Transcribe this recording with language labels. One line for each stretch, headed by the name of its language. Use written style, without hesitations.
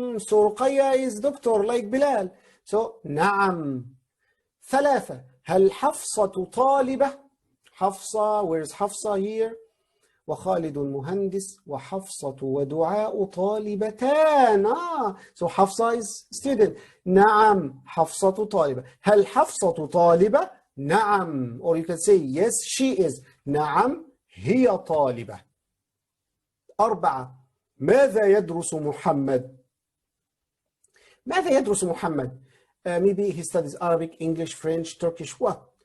English: So رقية is doctor like بلال. So نعم.
Arabic: 3 هل حفصة طالبة؟ حفصة
English: where is
Arabic: حفصة here؟ وخالد مهندس وحفصة ودعاء طالبتان.
English: So حفصة is student.
Arabic: نعم حفصة طالبة. هل حفصة طالبة؟ نعم
English: or you can say yes she is.
Arabic: نعم هي طالبة.
English: 4
Arabic: ماذا يدرس محمد؟ ماذا يدرس محمد؟
English: Maybe he studies Arabic, English, French, Turkish. What?